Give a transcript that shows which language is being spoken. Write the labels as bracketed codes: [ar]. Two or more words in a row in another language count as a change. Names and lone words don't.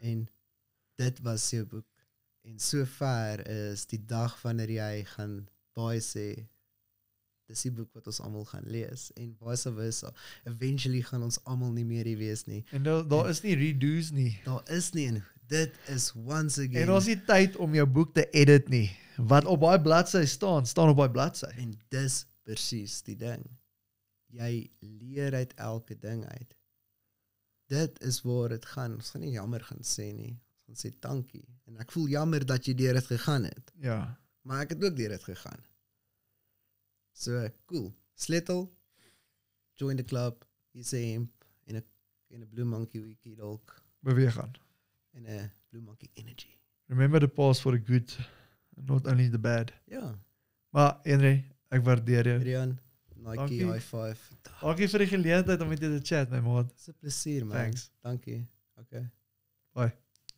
[af] En dit was jou boek. En sover is die dag wanneer jy gaan baie sê dis die boek wat ons almal gaan lees en vice versa. Eventually gaan ons almal nie meer hier wees nie. En daar is nie redos nie. Daar is nie en dit is [en] once again. [af] En ons het nie tyd om jou boek te edit nie. Wat op baie bladsy staan op baie bladsy. En dis presies die ding. Jy leer uit elke ding uit. Dit is waar dit gaan. Ons gaan nie jammer gaan sê nie. Ons gaan sê dankie. En ek voel jammer dat jy deur dit gegaan het. Ja. Maar ek het ook deur dit gegaan. So, cool. Sleutel, [en] join the club, [af] hier's 'n hemp en 'n Blue Monkey wiki dalk Beweeg aan. en 'n Blue Monkey Energy. [en] Remember the past for the good, not only the bad. [af] Ja, Maar Henry, ek waardeer jou. Rian, Nike Dankie. [en] high five. [af] Dankie vir die geleentheid om met jou te chat, my maat. Dis 'n plesier man. Thanks. Dankie. Okay. Bye.